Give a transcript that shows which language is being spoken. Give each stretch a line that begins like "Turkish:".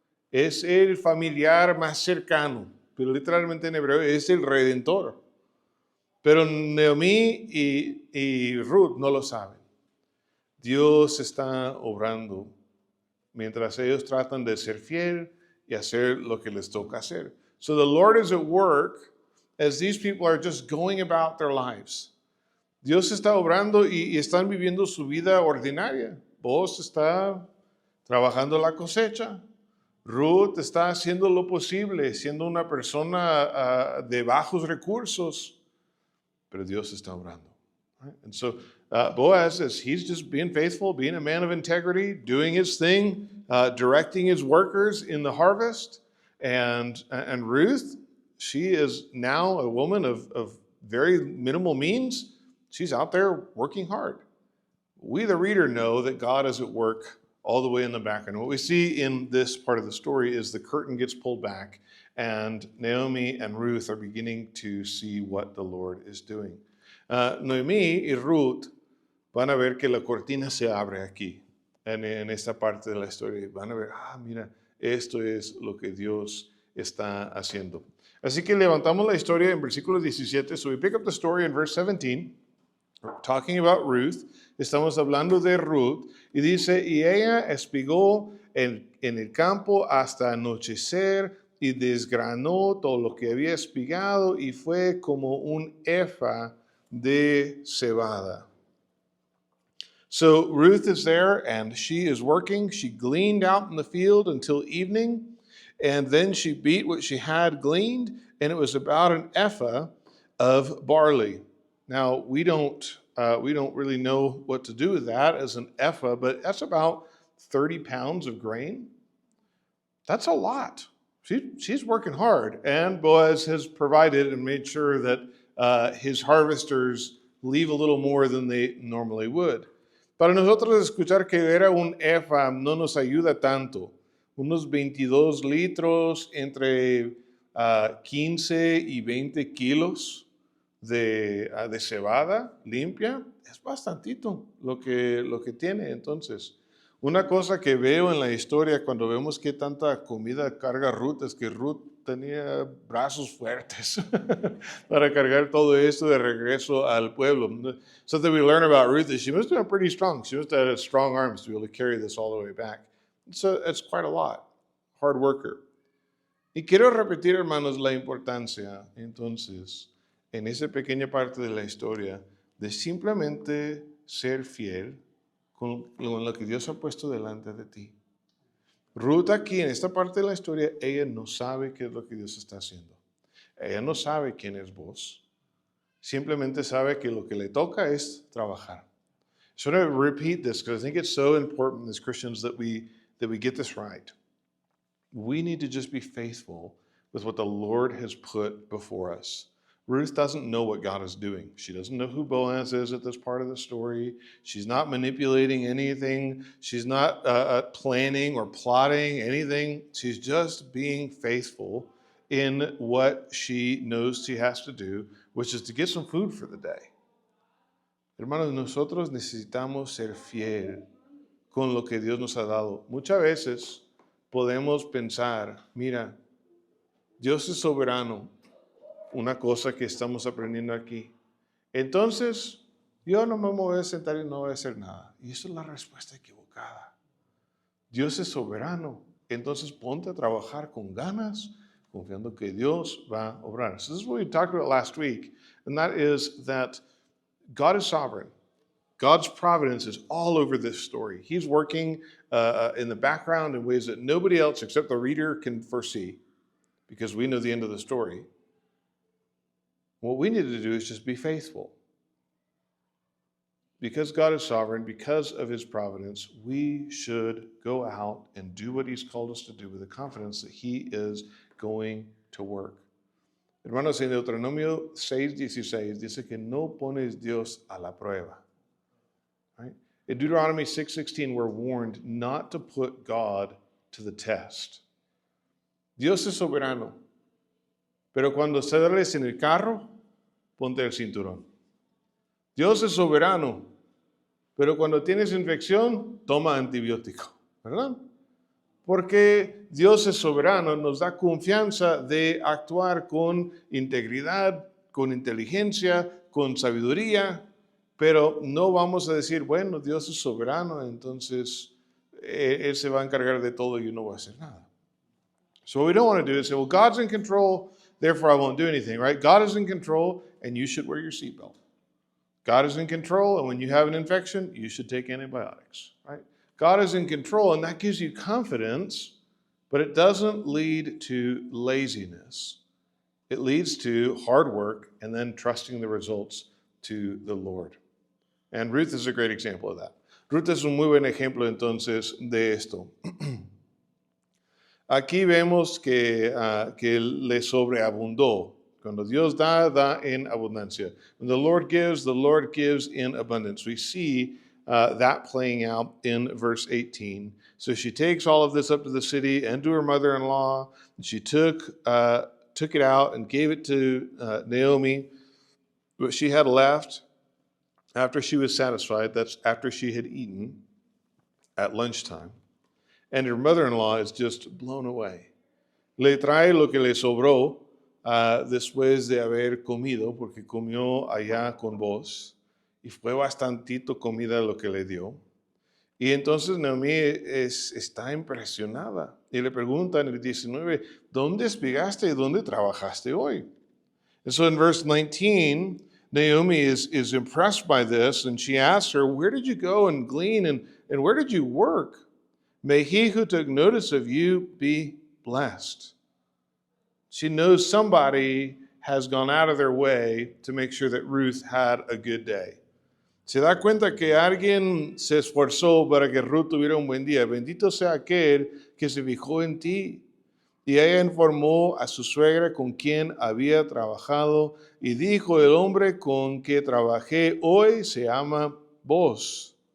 Spanish: Es el familiar más cercano. Pero literalmente en hebreo es el redentor. Pero Naomi y Ruth no lo saben. Dios está obrando mientras ellos tratan de ser fiel y hacer lo que les toca hacer.
English: So the Lord is at work as these people are just going about their lives.
Spanish: Dios está obrando y están viviendo su vida ordinaria. Vos está trabajando la cosecha. Ruth está haciendo lo posible, siendo una persona de bajos recursos. Pero Dios está obrando.
English: Right? And so Boaz, he's just being faithful, being a man of integrity, doing his thing, directing his workers in the harvest. And Ruth, she is now a woman of very minimal means. She's out there working hard. We, the reader, know that God is at work all the way in the background. What we see in this part of the story is the curtain gets pulled back, and Naomi and Ruth are beginning to see what the Lord is doing.
Spanish: Noemí y Ruth van a ver que la cortina se abre aquí, en esta parte de la historia. Van a ver, mira, esto es lo que Dios está haciendo. Así que levantamos la historia en versículo 17.
English: So we pick up the story in verse 17. We're talking about Ruth.
Spanish: Estamos hablando de Ruth. Y dice, y ella espigó en el campo hasta anochecer y desgranó todo lo que había espigado y fue como un efa de cebada.
English: So Ruth is there and she is working. She gleaned out in the field until evening, and then she beat what she had gleaned, and it was about an ephah of barley. Now, we don't really know what to do with that as an ephah, but that's about 30 pounds of grain. That's a lot. She's working hard, and Boaz has provided and made sure that his harvesters leave a little more than they normally would.
Spanish: Para nosotros escuchar que era un efa no nos ayuda tanto. Unos 22 litros entre 15 y 20 kilos de cebada limpia es bastantito lo que tiene. Entonces, una cosa que veo en la historia cuando vemos que tanta comida carga Ruth es que Ruth tenía brazos fuertes para cargar todo esto de regreso al pueblo.
English: Something we learn about Ruth is she must have been pretty strong. She must have had strong arms to be able to carry this all the way back. So it's quite a lot. Hard worker.
Spanish: Y quiero repetir, hermanos, la importancia, entonces, en esa pequeña parte de la historia, de simplemente ser fiel con lo que Dios ha puesto delante de ti. Ruth aquí, en esta parte de la historia, ella no sabe qué es lo que Dios está haciendo. Ella no sabe quién es vos. Simplemente sabe que lo que le toca es trabajar.
English: So I'm going to repeat this because I think it's so important as Christians that we get this right. We need to just be faithful with what the Lord has put before us. Ruth doesn't know what God is doing. She doesn't know who Boaz is at this part of the story. She's not manipulating anything. She's not planning or plotting anything. She's just being faithful in what she knows she has to do, which is to get some food for the day.
Spanish: Hermanos, nosotros necesitamos ser fiel con lo que Dios nos ha dado. Muchas veces podemos pensar, mira, Dios es soberano, una cosa que estamos aprendiendo aquí. Entonces, yo no me voy a sentar y no voy a hacer nada. Y esa es la respuesta equivocada. Dios es soberano, entonces ponte a trabajar con ganas, confiando que Dios va a obrar.
English: So this is what we talked about last week, and that is that God is sovereign. God's providence is all over this story. He's working in the background in ways that nobody else except the reader can foresee, because we know the end of the story. What we need to do is just be faithful. Because God is sovereign, because of his providence, we should go out and do what he's called us to do with the confidence that he is going to work.
Spanish: Hermanos, en Deuteronomio 6:16 dice que no pones Dios a la prueba.
English: Right? In Deuteronomy 6:16, we're warned not to put God to the test.
Spanish: Dios es soberano, pero cuando sales en el carro, ponte el cinturón. Dios es soberano, pero cuando tienes infección, toma antibiótico, ¿verdad? Porque Dios es soberano, nos da confianza de actuar con integridad, con inteligencia, con sabiduría, pero no vamos a decir, bueno, Dios es soberano, entonces Él se va a encargar de todo y yo no voy a hacer nada.
English: So what we don't want to do is say, well, God's in control, therefore I won't do anything, right? God is in control, and you should wear your seatbelt. God is in control, and when you have an infection, you should take antibiotics, right? God is in control, and that gives you confidence, but it doesn't lead to laziness. It leads to hard work and then trusting the results to the Lord. And Ruth is a great example of that.
Spanish: Ruth es un muy buen ejemplo entonces de esto. Aquí vemos que le sobreabundó. Cuando Dios da en abundancia.
English: When the Lord gives in abundance. We see that playing out in verse 18. So she takes all of this up to the city and to her mother-in-law. And she took it out and gave it to Naomi. What she had left after she was satisfied, that's after she had eaten at lunchtime. And her mother-in-law is just blown away.
Spanish: Le trae lo que le sobró después de haber comido, porque comió allá con vos, y fue bastantito comida lo que le dio. Y entonces Naomi está impresionada y le pregunta en el 19, ¿dónde espigaste y dónde trabajaste hoy?
English: And so in verse 19, Naomi is impressed by this, and she asks her, where did you go and glean, and where did you work? May he who took notice of you be blessed. She knows somebody has gone out of their way to make sure that Ruth had a good day.
Spanish: Se da cuenta que alguien se esforzó para que Ruth tuviera un buen día. Bendito sea aquel que se fijó en ti. Y ella informó a su suegra con quien había trabajado y dijo, el hombre con que trabajé hoy se llama Boaz.